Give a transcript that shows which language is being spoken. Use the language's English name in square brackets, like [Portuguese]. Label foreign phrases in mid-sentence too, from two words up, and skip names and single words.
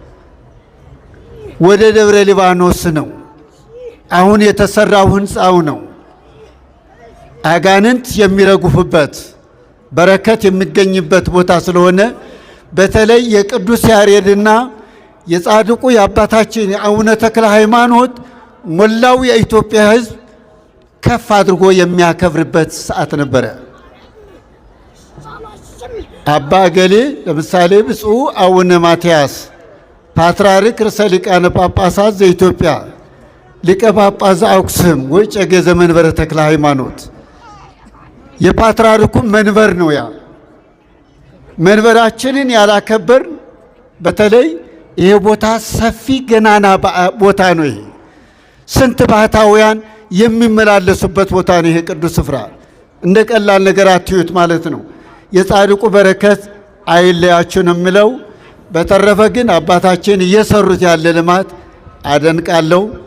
[Amharic] ወደ ደብረ ሊባኖስ ነው። አሁን የተሰራው ህንፃው ነው። አጋንንት የሚረጉፉበት በረከት የሚገኝበት ቦታ ስለሆነ በተለይ የቅዱስ ያሬድና የጻድቁ የአባታችን የአቡነ ተክለ ሃይማኖት ሞላው የኢትዮጵያ ሕዝብ ከፍ አድርጎ የሚያከብርበት ሰዓት ነበረ። አባ ገሌ ለምሳሌ ብፁዕ አቡነ ማትያስ ፓትርያርክ [Geez] ርዕሰ ሊቃነ ጳጳሳት ዘኢትዮጵያ ሊቀ ጳጳስ ዘአክሱም ወዕጨጌ ዘመንበረ ተክለ ሃይማኖት [Amharic] የፓትርያርኩ መንበር ነው። ያ መንበራችንን ያላከበር በተለይ ይሄ ቦታ ሰፊ ገናና ቦታ ነው። ይሄ ስንት ባህታውያን የሚመላለሱበት ቦታ ነው። ይሄ ቅዱስ ስፍራ እንደ ቀላል ነገር አትዩት ማለት ነው። የጻድቁ በረከት አይለያችሁ ነው የምለው። በተረፈ ግን አባታችን እየሰሩት ያለ ልማት አደንቃለሁ።